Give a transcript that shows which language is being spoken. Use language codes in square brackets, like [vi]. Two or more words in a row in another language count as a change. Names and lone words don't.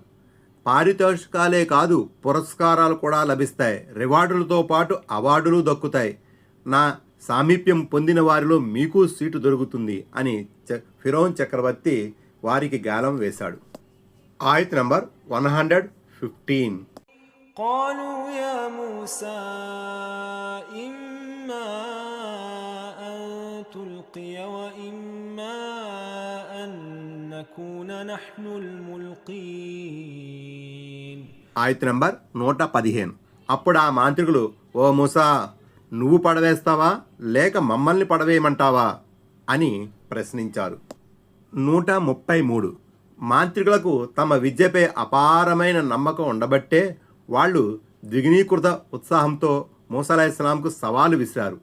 [te] పారితోషికాలే కాదు, పురస్కారాలు కూడా లభిస్తాయి. రివార్డులతో పాటు అవార్డులు దక్కుతాయి. నా సామీప్యం పొందిన వారిలో మీకు సీటు దొరుకుతుంది అని ఫిరౌన్ చక్రవర్తి వారికి గాలం వేశాడు. ఆయత నంబర్ 115. [ar] قالوا يا موسى إما أن نلقي وإما أن نكون نحن الملقين [te] ఆయత్ నంబర్ 115. అప్పుడు ఆ మాంత్రికులు, ఓ మూసా, నువ్వు పడవేస్తావా లేక మమ్మల్ని పడవేయమంటావా అని ప్రశ్నించారు. 133. మాంత్రికులకు తమ విద్యపై అపారమైన నమ్మకం ఉండబట్టే వాళ్ళు ద్విగుణీకృత ఉత్సాహంతో మూసా అలైహిస్సలాంకు సవాలు విసిరారు.